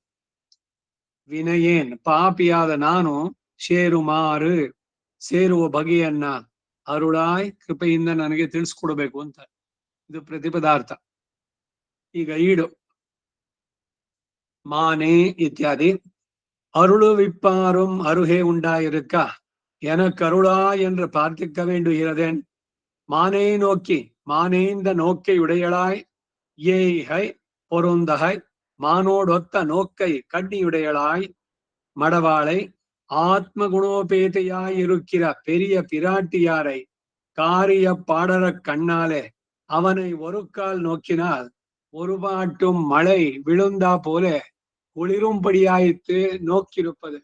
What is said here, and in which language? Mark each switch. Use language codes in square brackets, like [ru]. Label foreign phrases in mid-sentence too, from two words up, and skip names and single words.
[kn] ವಿನಯೇನ್ ಪಾಪಿಯಾದ ನಾನು ಶೇರುಮಾರು ಸೇರುವ ಬಗೆಯನ್ನ ಅರುಳಾಯ್ ಕೃಪೆಯಿಂದ ನನಗೆ ತಿಳಿಸ್ಕೊಡ್ಬೇಕು ಅಂತ. ಇದು ಪ್ರತಿಪದಾರ್ಥ. ಈಗ ಈಡು ಮಾನೆ ಇತ್ಯಾದಿ. [ta] அருளு விப்பாரும் அருகே உண்டாயிருக்க எனக்கு அருளா என்று பிரார்த்திக்க வேண்டு இறதேன். மானை நோக்கி மானேந்த நோக்கை உடையளாய் ஏய்கை பொருந்தகை மானோடொத்த நோக்கை கண்ணியுடையளாய் மடவாளை ஆத்ம குணோபேதையாய் இருக்கிற பெரிய பிராட்டியாரை காரிய பாடற கண்ணாலே அவனை ஒரு கால் நோக்கினால் ஒரு பாட்டும் மழை விழுந்தா போல குளிரும்படியாயித்து நோக்கியிருப்பது.